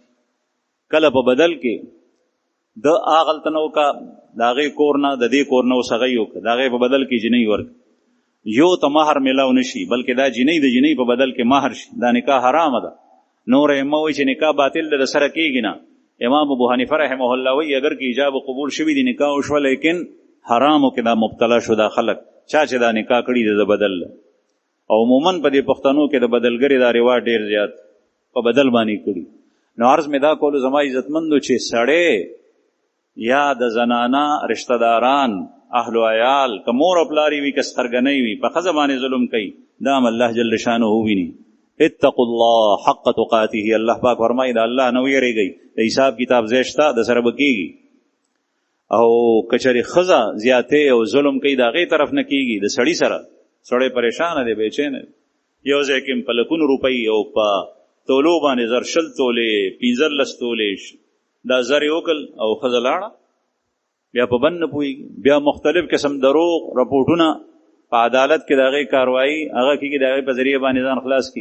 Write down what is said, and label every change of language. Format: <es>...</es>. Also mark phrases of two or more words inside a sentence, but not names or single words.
<ps>کله په بدل کې د هغلته نه وکړه د هغې کور نه د دې کور نه اوس هغه یې وکړه د هغې په بدل کې جینۍ ورکړه، یو ته مهر میلاو نه شي بلکې دا جینۍ د جینۍ په بدل کې مهر شي، دا نکاح حرامه ده. نور ائمه وایي چې نکاح باطل ده، د سره کېږي نه. امام ابو حنیفه</ps> <ar>رحمه الله</ar> <ps>وایي اگر که ایجاب و قبول شوي دي نکاح وشوه لیکن حرامو کې دا مبتلا شو دا خلک چا چې دا نکاح کړي د بدل. او عموما په دې پښتنو کې د بدلګرې دا رواج ډېر زیات په بدل باندې کړي. نو عرض مې دا کولو زما عزتمندو چې سړی یا د زنانه رشتہ داران اهل و عیال که مور او پلاری وي که سترګنۍ وي په ښځه باندې ظلم کوي دا هم الله</ps> <ar>جل شانه</ar> <ps>وویني.</ps> <ar>اتقوا الله حق تقاته،</ar> <ps>الله پاک فرمایي د الله نه ویریږئ، د حساب کتاب ځای شته د سره به کېږي. او که چېرې ښځه زیاتې او ظلم کوي د هغې طرف نه کېږي، د سړي سره سړی پریشانه دی بېچینه دی. یو ځای کې په لکونو روپۍ او په تولو باندې زر 20 تولې 15 تولې دا زر یې وکړل او ښځه لاړه، بیا په بند نه پوهېږي، بیا مختلف قسم دروغ رپورټونه په عدالت کې د هغې کاروایي هغه کېږي د هغې په ذریعه باندې ځان خلاص کړي.</ps>